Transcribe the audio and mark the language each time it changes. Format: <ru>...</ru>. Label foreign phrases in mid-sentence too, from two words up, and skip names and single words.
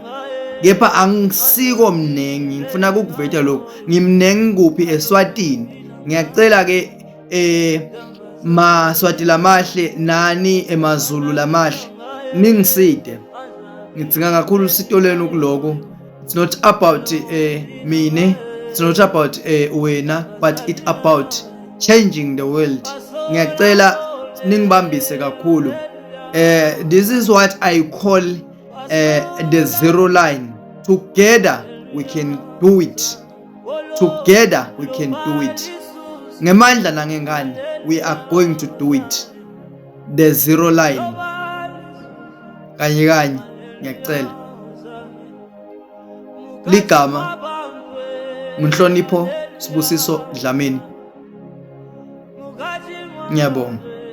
<ss>Kepha angisiko mnengi, ngifuna ukuveta lokho. Ngimnengi kuphi eSwatini. Ngiyacela ke maSwati lamahle nani emaZulu lamahle ningiside. Ngidzinga kakhulu usito lenu kuloko.</ss> <en>It's not about mina, it's not about wena, but it's about changing the world.</en> <ss>Ngiyacela ningibambise kakhulu.</ss> <en>This is what I call the zero line. Together we can do it. Together we can do it.</en> <ss>Ngemandla nangengane,</ss> <en>we are going to do it. The zero line.</en> <ss>Kanye ngiyacela. Ligama Nhlonipho Sibusiso Dlamini. Ngiyabonga.</ss>